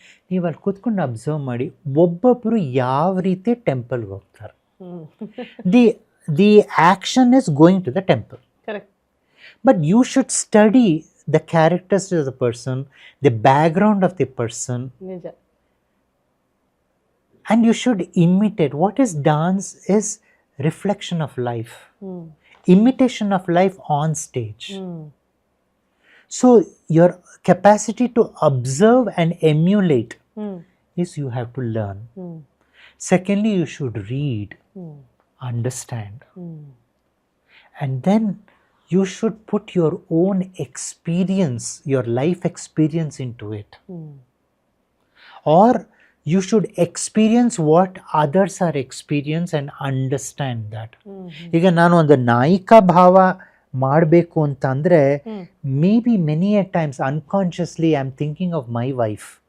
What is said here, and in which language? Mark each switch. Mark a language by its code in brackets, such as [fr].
[kn] ನೀವು ಅಲ್ಲಿ ಕೂತ್ಕೊಂಡು ಅಬ್ಸರ್ವ್ ಮಾಡಿ, ಒಬ್ಬೊಬ್ಬರು ಯಾವ ರೀತಿ ಟೆಂಪಲ್ಗೆ ಹೋಗ್ತಾರೆ. [en] The action is going to the temple, but you should study the characters of the person, the background of the person. [kn] Nija. [en] And you should imitate. What is dance is reflection of life, imitation of life on stage. So your capacity to observe and emulate is you have to learn. Secondly, you should read, understand, and then you should put your own experience, your life experience into it. Or you should experience what others are experiencing and understand that. [kn] ಈಗ ನಾನು ಒಂದು ನಾಯಿಕಾ ಭಾವ ಮಾಡಬೇಕು ಅಂತಂದರೆ, [en] Maybe many a times unconsciously I am thinking of my wife.